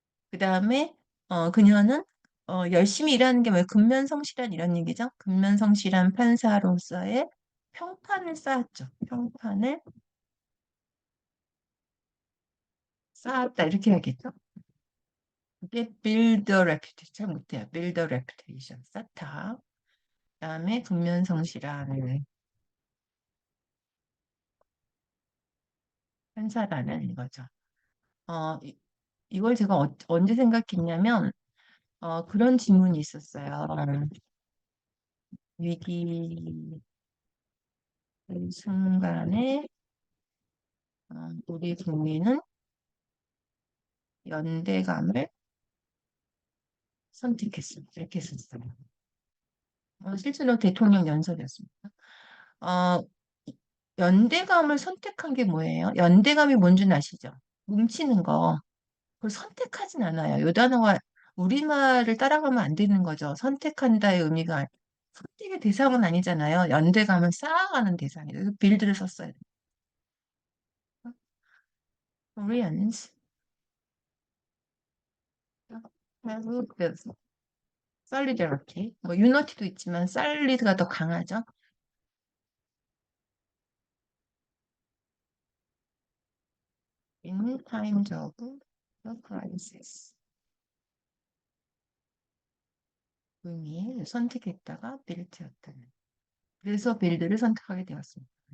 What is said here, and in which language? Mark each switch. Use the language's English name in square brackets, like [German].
[Korean] 그 다음에 그녀는 열심히 일하는 게 왜 근면성실한 이런 얘기죠? 근면성실한 판사로서의 평판을 쌓았죠. 평판을 쌓았다 이렇게 해야겠죠? 이게 [English] build a reputation [Korean] 잘 못해요. [English] build a reputation [Korean] 쌓다. 그다음에 근면성실한 판사라는 이거죠. 이걸 제가 언제 생각했냐면 그런 질문이 있었어요. 위기 순간에 우리 국민은 연대감을 선택했습니다. 이렇게 했었어요. 실제로 대통령 연설이었습니다. 어, 연대감을 선택한 게 뭐예요? 연대감이 뭔지는 아시죠? 뭉치는 거. 그걸 선택하진 않아요. 요 단어가 우리말을 따라가면 안 되는 거죠. 선택한다의 의미가 선택의 대상은 아니잖아요. 연대감을 쌓아가는 대상이에요. 그래서 빌드를 썼어야 돼요. [English] Koreans have the solidarity. [Korean] 뭐 유니티도 있지만 solid가 더 강하죠. [English] In times of the crisis. [Korean] 의미를 선택했다가 빌드였다는. 그래서 빌드를 선택하게 되었습니다.